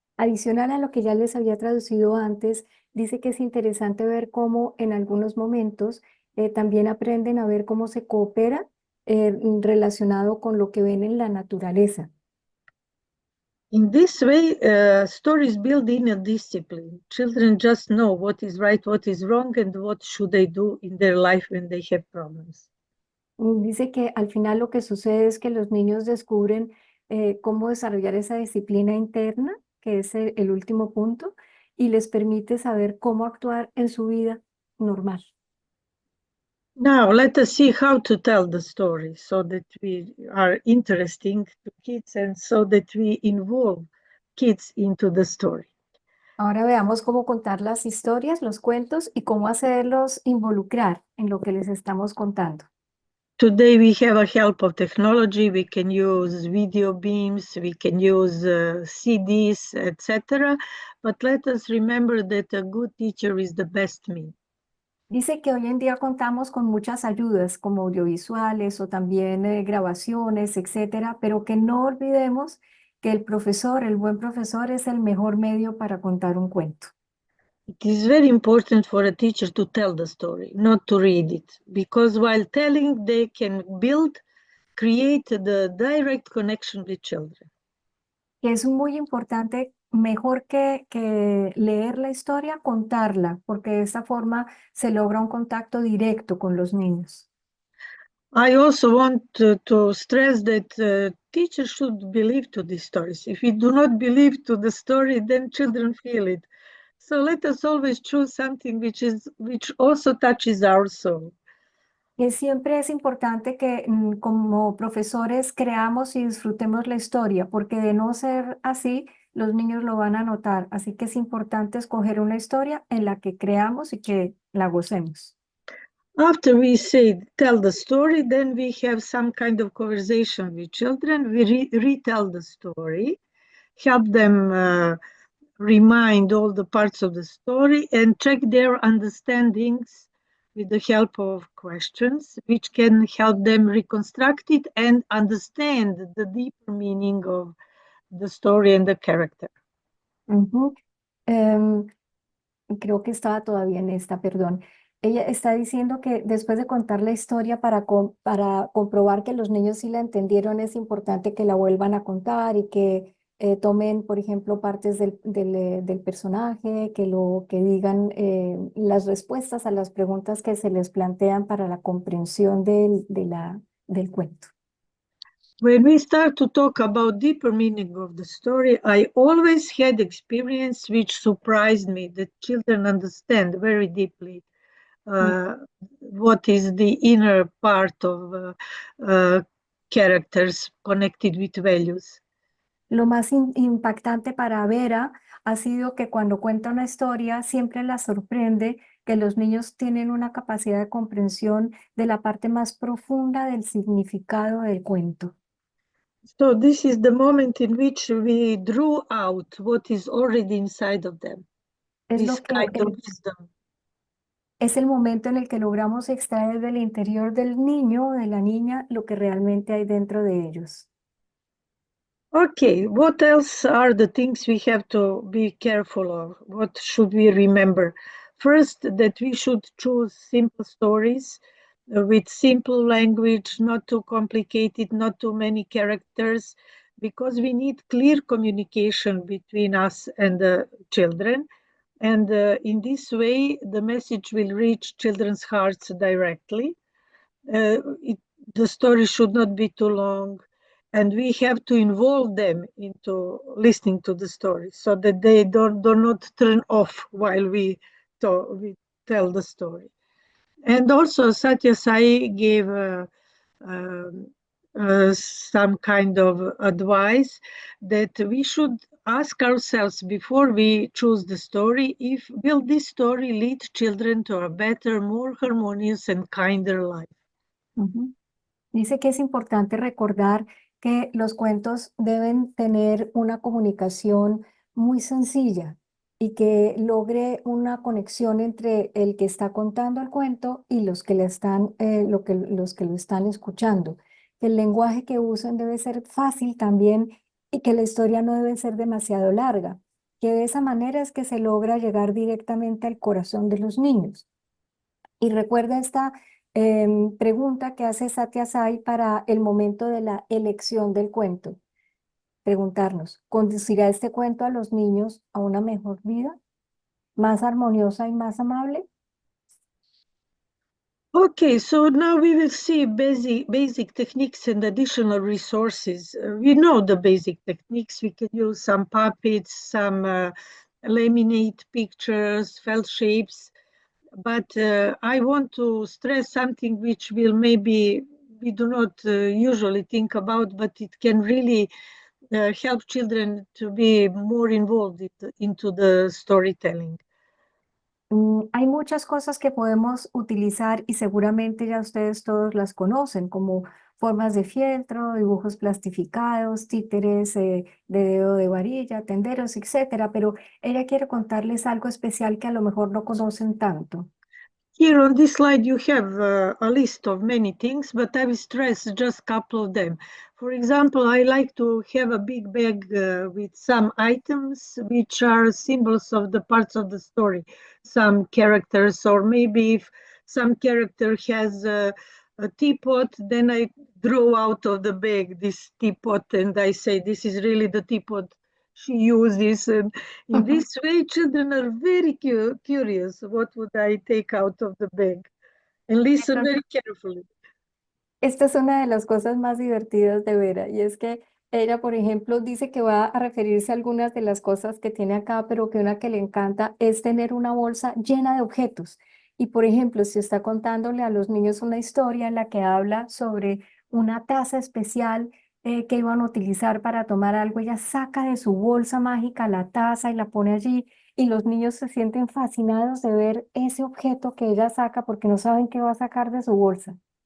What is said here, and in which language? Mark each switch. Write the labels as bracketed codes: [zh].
[es] Adicional a lo que ya les había traducido antes, dice que es interesante ver cómo en algunos momentos también aprenden a ver cómo se coopera relacionado con lo que ven en la naturaleza. [en] In this way, stories build inner discipline. Children just know what is right, what is wrong, and what should they do in their life when they have problems. [es] Dice que al final lo que sucede es que los niños descubren cómo desarrollar esa disciplina interna, que es el último punto, y les permite saber cómo actuar en su vida normal. [en] Now let us see how to tell the story so that we are interesting to kids and so that we involve kids into the story. [es] Ahora veamos cómo contar las historias, los cuentos y cómo hacerlos involucrar en lo que les estamos contando. [en] Today we have a help of technology. We can use video beams, we can use CDs, etc. But let us remember that a good teacher is the best me. [es] Dice que hoy en día contamos con muchas ayudas como audiovisuales o también grabaciones, etcétera, pero que no olvidemos que el profesor, el buen profesor, es el mejor medio para contar un cuento. [en] It is very important for a teacher to tell the story, not to read it, because while telling, they can create the direct connection with children. [es] Que es muy importante, mejor que leer la historia, contarla, porque de esta forma se logra un contacto directo con los niños. [en] I also want to stress that teachers should believe to these stories. If we do not believe to the story, then children feel it. So let us always choose something which also touches our soul. [es] Que siempre es importante que como profesores creamos y disfrutemos la historia, porque de no ser así, los niños lo van a notar. Así que es importante escoger una historia en la que creamos y que la gocemos. [en] After we say tell the story, then we have some kind of conversation with children. We retell the story, help them remind all the parts of the story and check their understandings with the help of questions, which can help them reconstruct it and understand the deeper meaning of the story and the character. Ujú. [es] Em, Creo que estaba todavía en esta, perdón. Ella está diciendo que después de contar la historia para comprobar que los niños sí la entendieron, es importante que la vuelvan a contar y que tomen, por ejemplo, partes del personaje, que digan las respuestas a las preguntas que se les plantean para la comprensión del cuento. [en] When we start to talk about deeper meaning of the story, I always had experience which surprised me that children understand very deeply what is the inner part of characters connected with values. [es] Lo más impactante para Vera ha sido que cuando cuenta una historia siempre la sorprende que los niños tienen una capacidad de comprensión de la parte más profunda del significado del cuento. [en] So this is the moment in which we drew out what is already inside of them, [es] Es [en] this [es] lo que [en] kind of wisdom. [es] es el momento en el que logramos extraer del interior del niño o de la niña lo que realmente hay dentro de ellos. [en] Okay, what else are the things we have to be careful of? What should we remember? First, that we should choose simple stories with simple language, not too complicated, not too many characters, because we need clear communication between us and the children. And in this way, the message will reach children's hearts directly. It, the story should not be too long, and we have to involve them into listening to the story so that they do not turn off while we tell the story. And also, Satya Sai gave um, some kind of advice that we should ask ourselves before we choose the story if will this story lead children to a better, more harmonious and kinder life. Ujú. [es] Dice que es importante recordar que los cuentos deben tener una comunicación muy sencilla y que logre una conexión entre el que está contando el cuento y los que los que lo están escuchando. Que el lenguaje que usen debe ser fácil también y que la historia no debe ser demasiado larga. Que de esa manera es que se logra llegar directamente al corazón de los niños. Y recuerda esta pregunta que hace Satya Sai para el momento de la elección del cuento. Preguntarnos, ¿conducirá este cuento a los niños a una mejor vida, más armoniosa y más amable? [en] Okay, so now we will see basic techniques and additional resources. We know the basic techniques. We can use some puppets, some laminate pictures, felt shapes. but I want to stress something which will maybe we do not usually think about, but it can really help children to be more involved into the storytelling. [es] Hay muchas cosas que podemos utilizar y seguramente ya ustedes todos las conocen, como formas de fieltro, dibujos plastificados, títeres de dedo de varilla, tenderos, etcétera, pero ella quiere contarles algo especial que a lo mejor no conocen tanto. [en] Here on this slide, you have a list of many things, but I will stress just a couple of them. For example, I like to have a big bag with some items which are symbols of the parts of the story, some characters, or maybe if some character has a teapot, then I draw out of the bag this teapot and I say, this is really the teapot she uses. And in this way, children are very curious. What would I take out of the bag? And listen very carefully. [es] Esta es una de las cosas más divertidas de Vera y es que ella, por ejemplo, dice que va a referirse a algunas de las cosas que tiene acá, pero que una que le encanta es tener una bolsa llena de objetos. Y, por ejemplo, si está contándole a los niños una historia en la que habla sobre una taza especial que iban a utilizar para tomar algo, ella saca de su bolsa mágica la taza y la pone allí y los niños se sienten fascinados de ver ese objeto que ella saca porque no saben qué va a sacar de su bolsa.